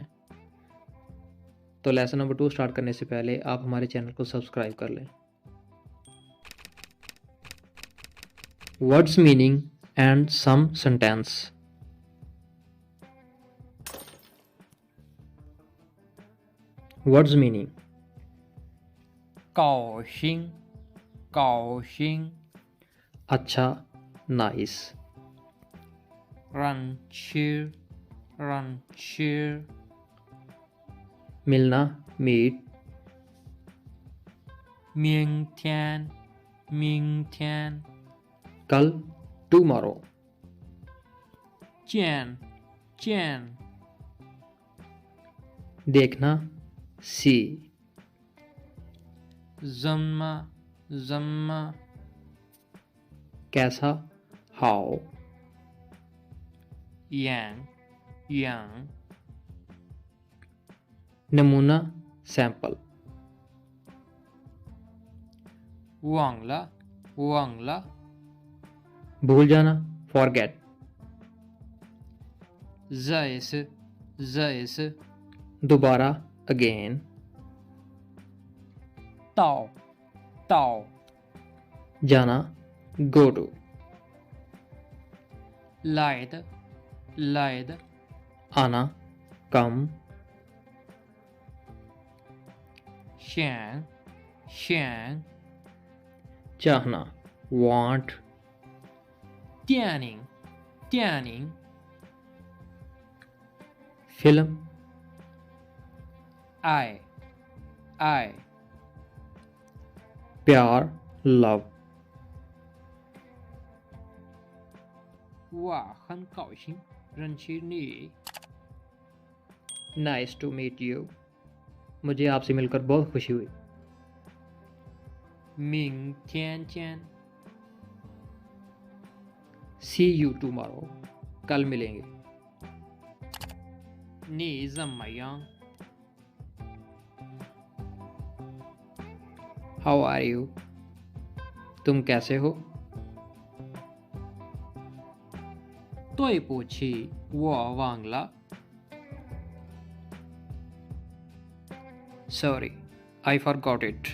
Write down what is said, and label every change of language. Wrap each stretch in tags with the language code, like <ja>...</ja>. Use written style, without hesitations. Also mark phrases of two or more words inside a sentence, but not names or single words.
<hi>तो</hi> <en>lesson number 2 start</en> <hi>करने से पहले आप हमारे चैनल को सब्सक्राइब कर लें।</hi> <en>words meaning and some sentence. words meaning.</en> <zh>高兴，高兴，</zh> <hi>अच्छा, नाइस।</hi> <zh>认识，认识，</zh> <hi>मिलना, मीट।</hi> <zh>明天，明天，</zh> <hi>कल, टुमारो।</hi> <zh>见，见，</zh> <hi>देखना, सी।</hi> <zh>怎么，怎么，</zh> <hi>कैसा, हाउ।</hi> <zh>样，样，</zh> <hi>नमूना, सैंपल।</hi> <zh>忘了，忘了，</zh> <hi>भूल जाना, फॉरगेट।</hi> <zh>再一次，再一次，</zh> <hi>दोबारा, अगेन।</hi> <zh>到，到，</zh> <hi>जाना,</hi> <en>go to.</en> <zh>来的，来的，</zh> <hi>आना, कम।</hi> <zh>想，想，</zh> <hi>चाहना, वांट।</hi> <zh>电影，电影，</zh> <hi>फिल्म,</hi> <zh>爱，爱，</zh> <hi>प्यार, लव।</hi> <zh>我很高兴认识你。</zh> <en>nice to meet you.</en> <hi>मुझे आपसे मिलकर बहुत खुशी हुई।</hi> <zh>明天见。</zh> <en>See you tomorrow।</en> <hi>कल मिलेंगे।</hi> <zh>你怎么样？</zh> <en>How are you?</en> <hi>तुम कैसे हो?</hi> <zh>对不起，我忘了。</zh> <en>Sorry, I forgot it।</en>